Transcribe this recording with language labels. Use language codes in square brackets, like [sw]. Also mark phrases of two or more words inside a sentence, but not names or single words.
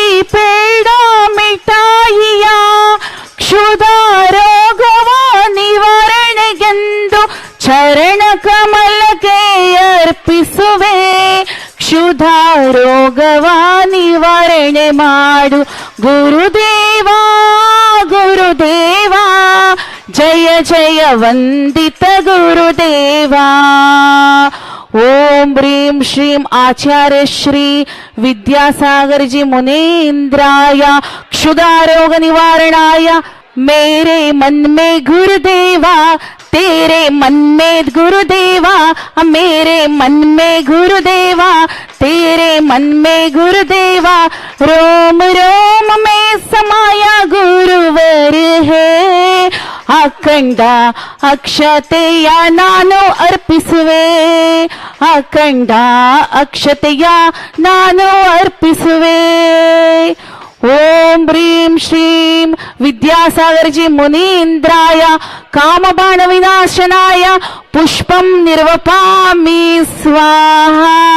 [kn] ಪೇಡ ಮಿಠಾಯಿಯ ಕ್ಷುಧ ರೋಗವ ನಿವಾರಣೆಗೆಂದು ಚರಣ ಕಮಲಕ್ಕೆ ಅರ್ಪಿಸುವೆ ಕ್ಷುಧ ರೋಗವ ನಿವಾರಣೆ ಮಾಡು ಗುರುದೇವ ಗುರುದೇವ ಜಯ ಜಯ ವಂದಿತ ಗುರುದೇವ [sa] ಓಂ ಬ್ರೀಂ ಶ್ರೀಂ ಆಚಾರ್ಯ ಶ್ರೀ विद्यासागर जी मुनींद्राय क्षुधारोग निवारणाय [hi] मेरे मन में गुरुदेवा तेरे मन में गुरुदेवा मेरे मन में गुरुदेवा तेरे मन में गुरुदेवा रोम रोम में समाया गुरुवर है [kn] ಅಖಂಡ ಅಕ್ಷತೆಯ ನಾನು ಅರ್ಪಿಸುವೆ ಅಖಂಡ ಅಕ್ಷತೆಯ ನಾನು ಅರ್ಪಿಸುವೆ [sa] ಓಂ ಬ್ರೀಂ ಶ್ರೀಂ ವಿದ್ಯಾಸಾಗರ್ ಜಿ ಮುನೀಂದ್ರಾಯ ಕಾಮಬಾಣ ವಿನಾಶನಾಯ ಪುಷ್ಪಂ ನಿರ್ವಪಾಮಿ ಸ್ವಾಹಾ